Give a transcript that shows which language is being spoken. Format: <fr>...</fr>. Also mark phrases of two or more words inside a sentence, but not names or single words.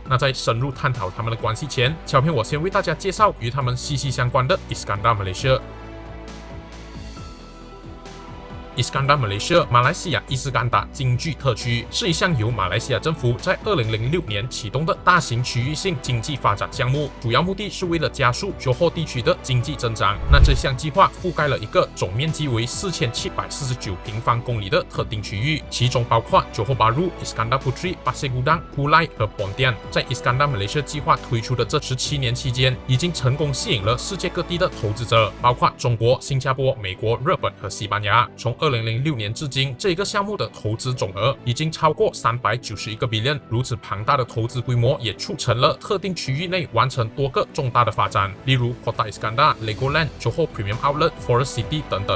<zh>那在深入探讨他们的关系前，小片我先为大家介绍与他们息息相关的 Iskandar Malaysia。Iskandar Malaysia 马来西亚伊斯干达经济特区是一项由马来西亚政府在2006年启动的大型区域性经济发展项目，主要目的是为了加速johor地区的经济增长。那这项计划覆盖了一个总面积为4749平方公里的特定区域，其中包括 johor Bahru、Iskandar Puteri、Pasir Gudang、Kulai 和 Pontian。在 Iskandar Malaysia 计划推出的这17年期间，已经成功吸引了世界各地的投资者，包括中国、新加坡、美国、日本和西班牙。从2006年至今，这个项目的投资总额已经超过391个 billion。如此庞大的投资规模，也促成了特定区域内完成多个重大的发展，例如 Kota Iskandar、Legoland、Johor Premium Outlet、Forest City 等等。</zh>